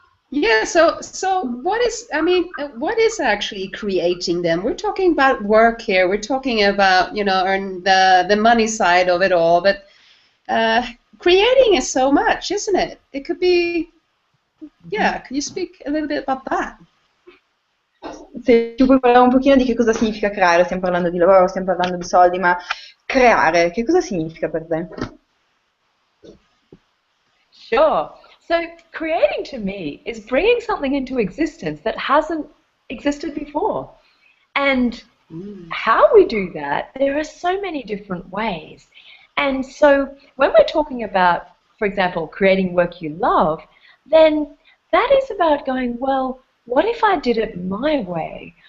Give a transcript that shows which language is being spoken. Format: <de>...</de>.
<en>Yeah, so what is, I mean, what is actually creating them? We're talking about work here. We're talking about, you know, and the money side of it all, but creating is so much, isn't it? It could be, yeah, can you speak a little bit about that?</en> <it>Se ci puoi parlare un pochino di che cosa significa creare, stiamo parlando di lavoro, stiamo parlando di soldi, ma creare, che cosa significa per te?</it> <en>Sure. So creating to me is bringing something into existence that hasn't existed before. And how we do that, there are so many different ways. And so when we're talking about, for example, creating work you love, then that is about going, well, what if I did it my way?</en>